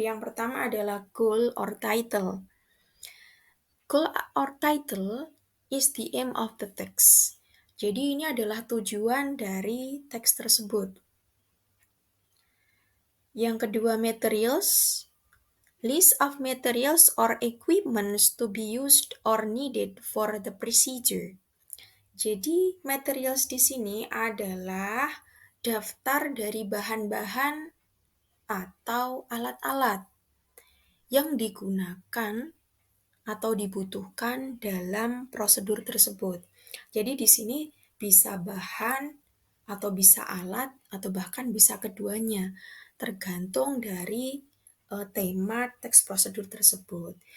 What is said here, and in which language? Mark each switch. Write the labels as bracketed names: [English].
[Indonesian] Yang pertama adalah goal or title. [English] Goal or title is the aim of the text. [Indonesian] Jadi ini adalah tujuan dari teks tersebut. Yang kedua, materials. [English] List of materials or equipments to be used or needed for the procedure. [Indonesian] Jadi materials di sini adalah daftar dari bahan-bahan atau alat-alat yang digunakan atau dibutuhkan dalam prosedur tersebut. Jadi di sini bisa bahan atau bisa alat atau bahkan bisa keduanya, tergantung dari tema teks prosedur tersebut.